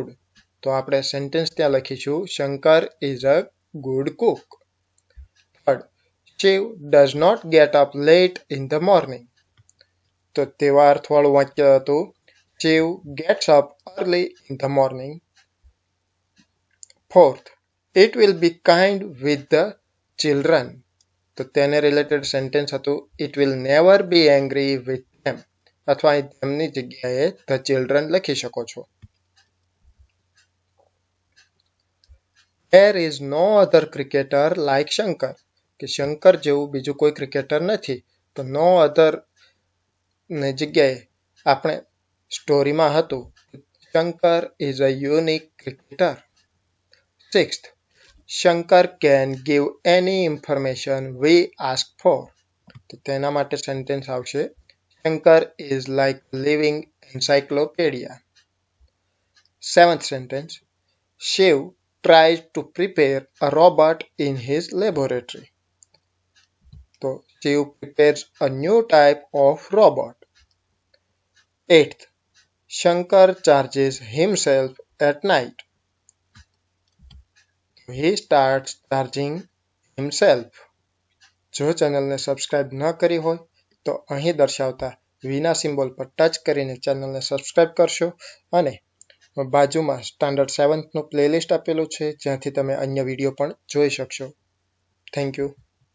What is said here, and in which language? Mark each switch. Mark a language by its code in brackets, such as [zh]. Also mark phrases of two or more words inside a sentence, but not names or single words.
[gu] તો આપણે સેન્ટેન્સ ત્યાં લખીશું [en] Shankar is a good cook. Third, Shiv does not get up late in the morning. [gu] તો તેવા અર્થવાળું વાક્ય હતું [en] Shiv gets up early in the morning. ફોર્થ, it will be kind with the children. [gu] તો તેને [en] related sentence હતું it will never be angry with them, [gu] અથવા અહીં તેમની જગ્યાએ [en] the children [gu] લખી શકો છો. [en] There is no other cricketer like Shankar. [gu] કે શંકર જેવું બીજું કોઈ ક્રિકેટર નથી. તો [en] no other [gu] ની જગ્યાએ આપણે સ્ટોરીમાં હતું શંકર [en] is a unique cricketer. Sixth, Shankar can give any information we ask for. [gu] તો તેના માટે સેન્ટેન્સ આવશે [en] Shankar is like living encyclopedia. Seventh sentence, Shiv tries to prepare a robot in his laboratory. તો Shiv prepares a new type of robot. Eighth, Shankar charges himself at night. He starts charging himself. [gu] જો ચેનલને સબસ્ક્રાઇબ ન કરી હોય તો અહીં દર્શાવતા વિના સિમ્બોલ પર ટચ કરીને ચેનલને સબસ્ક્રાઇબ કરશો અને બાજુમાં સ્ટાન્ડર્ડ 7નું પ્લેલિસ્ટ આપેલું છે જ્યાંથી તમે અન્ય વિડીયો પણ જોઈ શકશો. [en] Thank you.